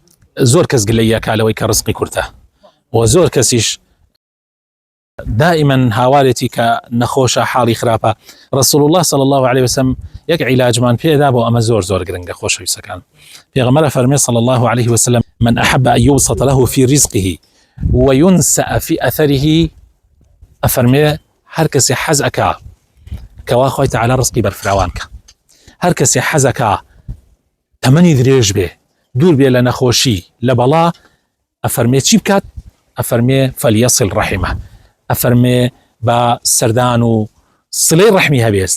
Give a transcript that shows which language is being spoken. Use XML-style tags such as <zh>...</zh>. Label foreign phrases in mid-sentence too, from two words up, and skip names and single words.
<ckb>زۆر کەس گلەیە کالەوەی کە ڕزقی کورتە و زۆر کەسیش دائما هاوارێتی کە نەخۆشە حاڵی خراپە.</ckb> <ar>رسول الله صلى الله عليه وسلم</ar> <ckb>یەک عیلاجمان پێدا بۆ ئەمە زۆر گرنگە خۆشەویستەکان. پێغەمبەر فەرمێ</ckb> <ar>صلى الله عليه وسلم من أحب أن يبسط له في رزقه وينسأ في أثره</ar> <ckb>أفرمي هر کەسێ حەز ئەکا کەوا خۆی تەعالا ڕزقی بەرفراوان کە، هەر کەسێ حەز ئەکا تەمەنی درێژ بێ، دوور بێ لە نەخۆشی لە بەڵا، ئەفەرمێ چی بکات؟ ئەفەرمێ</ckb> <ar>فەلیەصل ڕەحیمە،</ar> <ckb>ئەفەرمێ بە سەردان و سڵەی ڕەحمی هەبێت.</ckb>